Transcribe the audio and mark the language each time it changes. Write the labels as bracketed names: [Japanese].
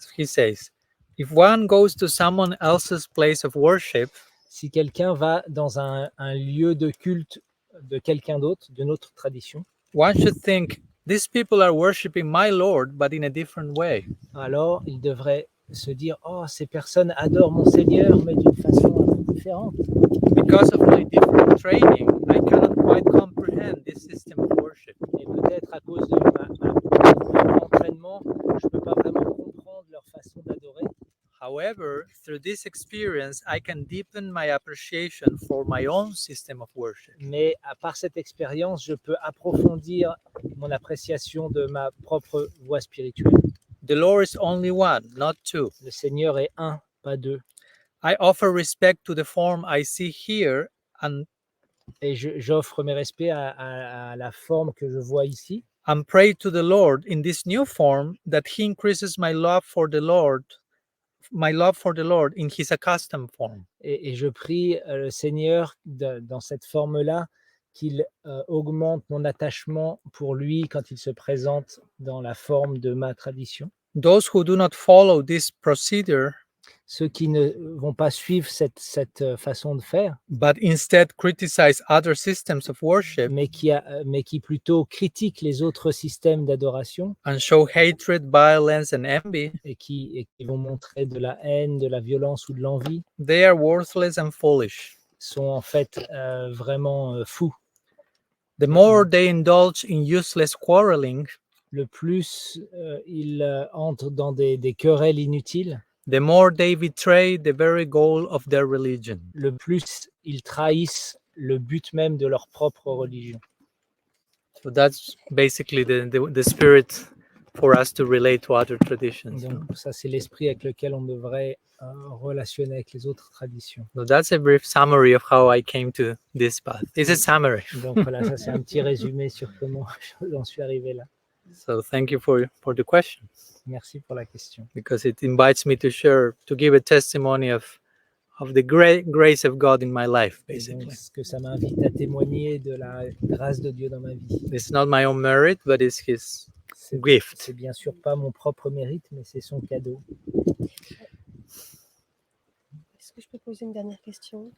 [English] He says, if one goes to someone else's place of worship, [French] si quelqu'un va dans un lieu de culte de quelqu'un d'autre, de notre tradition, [English] one should think, these people are worshiping my Lord, but in a different way. [French] Alors il devrait se dire, oh, ces personnes adorent mon Seigneur, mais d'une façon un peu différente. [English] Because of my different training, I cannot quite comprehend this system of worship. [French] Et peut-être à cause de mon entraînement, je ne peux pas vraiment comprendre leur façon d'adorer. [English] However, through this experience, I can deepen my appreciation for my own system of worship. [French] Mais par cette expérience, je peux approfondir mon appréciation de ma propre voie spirituelle. [English] The Lord is only one, not two. [French] Le Seigneur est un, pas deux. [English] I offer respect to the form I see here, [French] et j'offre mes respects à la forme que je vois ici. [English] And pray to the Lord in this new form that He increases my love for the Lord in His accustomed form. [French] Et je prie le Seigneur dans cette forme-là qu'il augmente mon attachement pour lui quand il se présente dans la forme de ma tradition. [English] Those who do not follow this procedure, [French] ceux qui ne vont pas suivre cette façon de faire, [English] but instead criticize other systems of worship, [French] mais qui plutôt critiquent les autres systèmes d'adoration, [English] and show hatred, violence, and envy, [French] et qui vont montrer de la haine, de la violence ou de l'envie, [English] they are worthless and foolish. [French] Sont en fait vraiment fous. [English] The more they indulge in useless quarreling, [French] le plus ils entrent dans des querelles inutiles, [English] the more they betray the very goal of their religion. [French] le plus ils trahissent le but même de leur propre religion. [English] So that's basically the spirit for us to relate to other traditions. [French] Donc ça, c'est l'esprit avec lequel on devrait relationner avec les autres traditions. [English] So that's a brief summary of how I came to this path. It's a summary. [French] Donc voilà, ça c'est un petit résumé sur comment j'en suis arrivé là. [English] So thank you for the question, [French] Merci pour la question. [English] because it invites me to share, to give a testimony of the great grace of God in my life, [French] Et [English] basically. [French] donc, ce que ça m'invite à témoigner de la grâce de Dieu dans ma vie. [English] It's not my own merit, but it's His [French] C'est [English] gift. [French] bien sûr pas mon propre mérite, mais c'est son cadeau. Est-ce que je peux poser une dernière question?